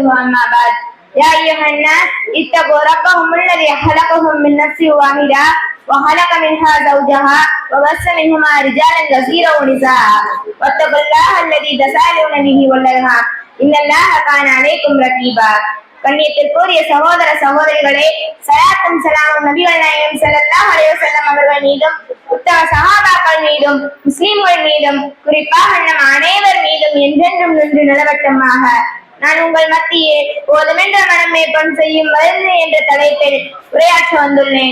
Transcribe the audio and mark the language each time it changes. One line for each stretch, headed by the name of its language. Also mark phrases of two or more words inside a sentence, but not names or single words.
Arabic: أما بعد، يا أيها الناس اتقوا ربكم الذي خلقكم من نفس واحدة وخلق منها زوجها وبث منهما رجالا كثيرا ونساء واتقوا الله الذي تساءلون به والأرحام إن الله كان عليكم رقيبا.
Tamil: கண்ணியத்திற்குரிய சகோதர சகோதரிகளே, சலாத்தும் சலாமும் நபிகள் நாயகம்
Arabic: صلى الله عليه وسلم
Tamil: அவர்கள் மீதும், உத்தம சஹாபாக்கள் மீதும், முஸ்லிம்கள் மீதும், குறிப்பாக நம் அனைவர் மீதும் என்றென்றும் நின்று நிலவட்டமாக. நான் உங்கள் மத்தியில் போதுமென்ற மனமே பொன் செய்யும் மருந்து என்ற தலைப்பில் உரையாற்ற வந்துள்ளேன்.